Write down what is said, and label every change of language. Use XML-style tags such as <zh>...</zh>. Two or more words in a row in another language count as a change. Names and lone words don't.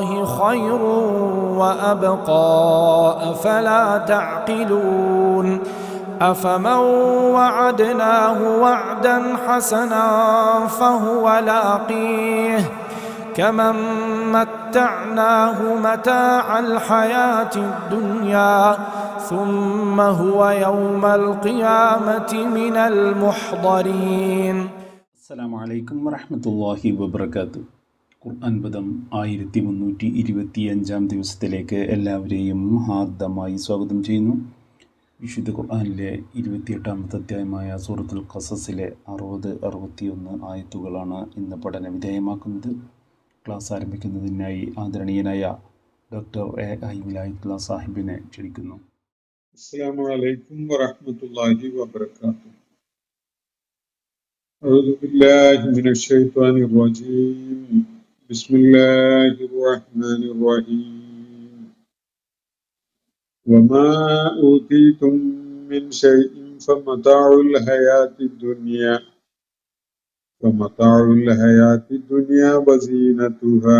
<ar>خير وأبقى أفلا تعقلون أفمن وعدناه وعدا حسنا فهو لاقيه كمن متعناه متاع الحياة الدنيا ثم هو يوم القيامة من المحضرين. السلام عليكم ورحمة الله وبركاته.</ar> <ml>ഖുർആൻ പദം 1325 ദിവസത്തിലേക്ക് എല്ലാവരെയും ഹാർദമായി സ്വാഗതം ചെയ്യുന്നു. വിശുദ്ധ ഖുർആനിലെ 28-ാമത്തെ അധ്യായമായ സൂറത്തുൽ ഖസസിലെ 60-61 ആയത്തുകളാണ് ഇന്ന് പഠന വിധേയമാക്കുന്നത്. ക്ലാസ് ആരംഭിക്കുന്നതിനായി ആദരണീയനായ ഡോക്ടർ എ വിലായത്തുള്ള സാഹിബിനെ ക്ഷണിക്കുന്നു.</ml> <ar>السلام عليكم ورحمة الله وبركاته. أعوذ بالله من الشيطان الرجيم. بسم الله الرحمن الرحيم. وما أوتيتم من شيء فمتاع الحياة الدنيا وزينتها</ar>